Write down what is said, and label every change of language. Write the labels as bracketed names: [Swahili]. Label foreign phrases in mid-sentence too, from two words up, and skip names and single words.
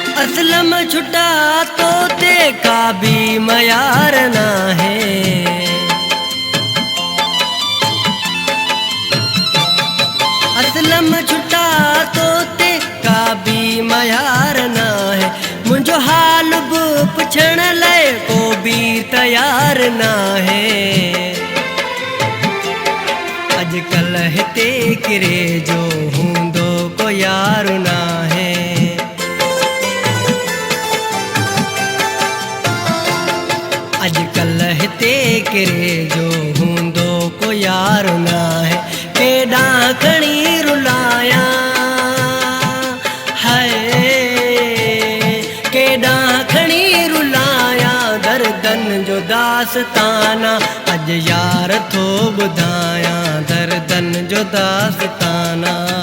[Saraiki] असलम छुटा तो ते का भी मयार ना है। असलम छुटा तो ते का भी मयार ना है। मुझो हाल बि पुछण लाइ को भी तैयार ना है। अजकल हिते किरे जो हूंदो को यार ना है। अजकल हिते किरे जो हूंदो को यार ना है। [Sindhi] केॾा खणी रुलाया हाय, केॾा खणी रुलाया दर्दन जो दास्ताना। अज यार थो ॿुधाया दर्दन जो दास्ताना।